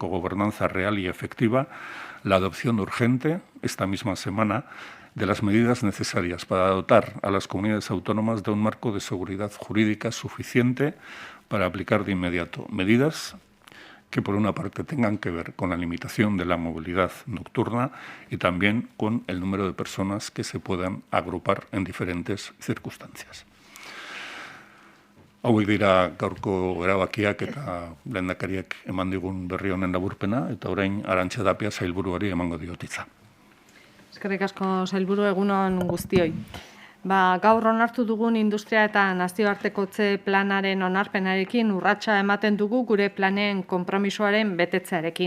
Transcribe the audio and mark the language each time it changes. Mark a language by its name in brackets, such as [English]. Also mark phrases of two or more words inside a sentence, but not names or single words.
[Spanish] cogobernanza real y efectiva la adopción urgente, esta misma semana, de las medidas necesarias para dotar a las comunidades autónomas de un marco de seguridad jurídica suficiente para aplicar de inmediato medidas que por una parte tengan que ver con la limitación de la movilidad nocturna y también con el número de personas que se puedan agrupar en diferentes circunstancias. [Basque] Hauek dira gaurko erabakiak eta lehendakariak eman digun berri honen laburpena, eta orain Arantxa Tapia sailburuari emango diot hitza. Eskerrik asko sailburu, egunon guztioi. Gaur onartu dugun industria eta nazioartekotze planaren onarpenarekin urratsa ematen dugu gure planen konpromisoaren betetzearekin.